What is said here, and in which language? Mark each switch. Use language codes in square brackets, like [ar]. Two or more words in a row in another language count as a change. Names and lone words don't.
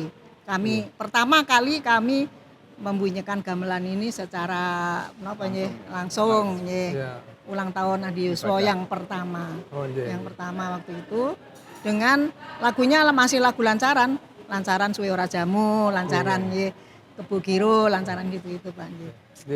[id] Pertama kali kami membunyikan gamelan ini secara langsung. Ulang tahun Adi Yuswo yang pertama. Yang pertama waktu itu dengan lagunya masih lagu lancaran Suwe Ora Jamu, lancaran Kebo Giro lancaran gitu Pak. Nggih. [jv] Nggih.